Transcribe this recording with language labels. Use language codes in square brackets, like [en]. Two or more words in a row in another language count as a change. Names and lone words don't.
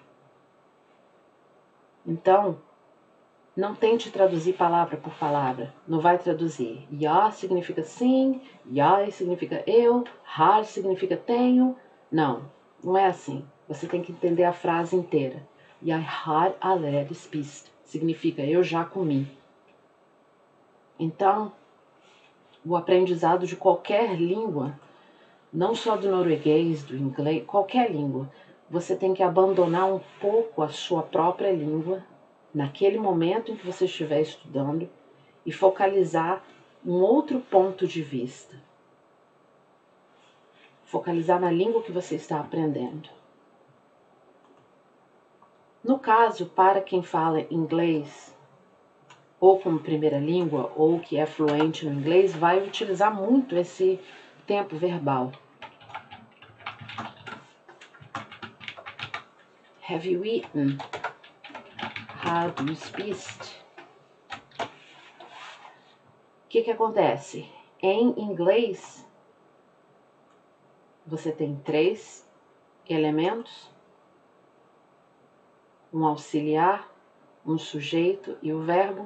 [pt] Então, não tente traduzir palavra por palavra. Não vai traduzir. Ja significa sim, ja significa eu, har significa tenho. Não, não é assim. Você tem que entender a frase inteira. [no] Jeg har allerede spist [pt] significa eu já comi. Então, o aprendizado de qualquer língua, não só do norueguês, do inglês, qualquer língua, você tem que abandonar um pouco a sua própria língua naquele momento em que você estiver estudando e focalizar um outro ponto de vista. Focalizar na língua que você está aprendendo. No caso, para quem fala inglês, ou como primeira língua, ou que é fluente no inglês, vai utilizar muito esse tempo verbal. [en] Have you eaten? [no] Har du spist? [pt] O que acontece? Em inglês, você tem 3 elementos, um auxiliar, um sujeito e o verbo.